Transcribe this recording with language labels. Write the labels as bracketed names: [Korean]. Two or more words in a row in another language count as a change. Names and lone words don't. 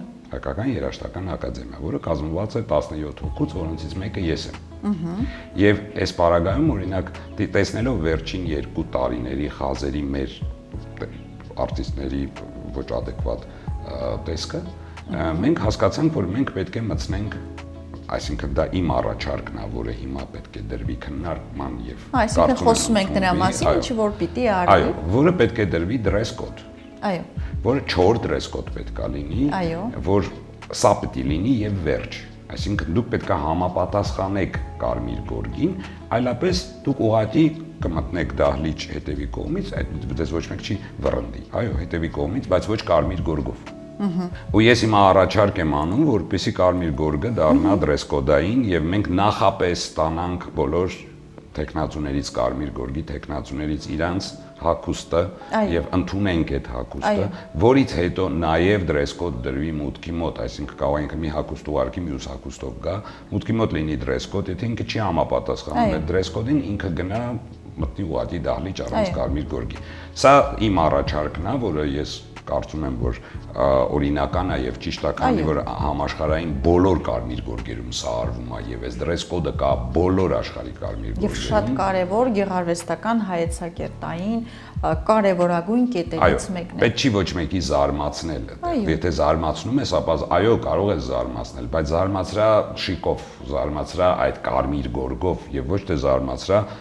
[Armenian] Հայկական երաժշտական ակադեմիա, որը կազմված է 17 հոգուց, որոնցից մեկը ես եմ։ Եվ այս պարագայում, օրինակ, տեսնելով վերջին 2 տարիների Խազերի մեր արտիստների ոչ ադեկվատ տեսքը, մենք հասկացանք, որ մենք պետք է մտցնենք, այսինքն դա իմ առաջարկն է, որը հիմա պետք է դրվի քննարկման եւ այսինքն խոսում ենք նրա մասին, ինչի որ պիտի արվի։ Այո, որը պետք է դրվի [English] dress code։ [Armenian] Այո։ Որը 4 [English] dress code [Armenian] պետք է լինի, որ սա պետք է լինի եւ վերջ։ Այսինքն դուք պետք է համապատասխանեք կարմիր գորգին, այլապես դուք ուղղակի կմտնեք դահլիճ հետևի կողմից, այդպես ոչ մեկ չի վռնդի։ Այո, հետևի կողմից, բայց ոչ կարմիր գորգով։ Ու ես հիմա առաջարկ եմ անում, որպեսզի կարմիր գորգը դառնա [English] dress code- [Armenian] ային եւ մենք նախապես ստանանք բոլոր տեխնացուներից կարմիր գորգի տեխնացուներից իրանց հագուստը եւ ընդունենք այդ հագուստը, որից հետո նաեւ [English] dress code [Armenian] դրվի մուտքի մոտ, այսինքն կարող ենք մի հագուստ ուղարկի մյուս հագուստով գա, մուտքի մոտ լինի [English] dress code, [Armenian] եթե ինքը չի համապատասխանում այդ [English] dress code- [Armenian] ին, ինքը գնա մտնի ուղղակի դահլիճ առանց կարմիր գորգի։ Սա իմ առաջարկն է, որը ես կարծում եմ, որ օրինական է եւ ճիշտ է, քանի որ համաշխարհային բոլոր կարմիր գորգերում սա արվում է եւ այս [English] dress code- [Armenian] ը կա բոլոր աշխարհի կարմիր գորգերում։ Եվ շատ կարեւոր գեղարվեստական հայեցակերտային կարևորագույն կետերից մեկն է։ Պետք չի ոչ մեկի զարմացնել։ Եթե զարմացնում ես, ապա այո, կարող ես զարմացնել, բայց զարմացրա շիկով, զարմացրա այդ կարմիր գորգով եւ ոչ թե զարմացրա